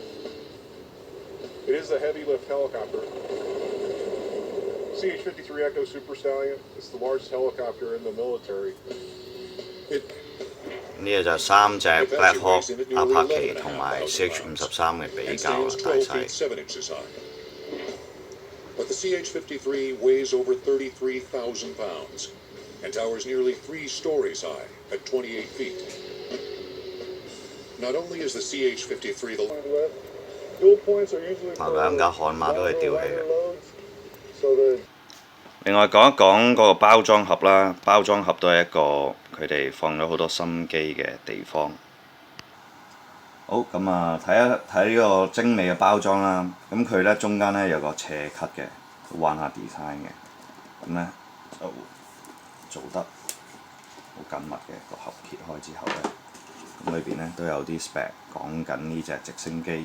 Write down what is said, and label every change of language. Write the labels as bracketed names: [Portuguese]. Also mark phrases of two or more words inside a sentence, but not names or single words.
[English] It is a heavy lift helicopter. CH-53 Echo Super Stallion. It's the largest helicopter in the military. [Cantonese] 呢個就3隻 Black Hawk 阿帕奇同埋 CH-53嘅比較啦，大細。 [English] CH-53 weighs over 33,000 pounds and towers nearly 3 stories high at 28 feet. Not only is the CH-53 the dual points are usually for [Cantonese] 兩架悍馬都係吊起嘅。 [English] so the [Cantonese] 另外講一講嗰個包裝盒啦，包裝盒都係一個佢哋放咗好多心機嘅地方。好咁啊，睇一睇呢個精美嘅包裝啦。咁佢呢中間呢有個斜 cut 嘅，玩下 design 嘅。咁呢就做得好緊密嘅，個盒揭開之後呢，咁裏邊呢都有啲 spec 講緊呢隻直升機。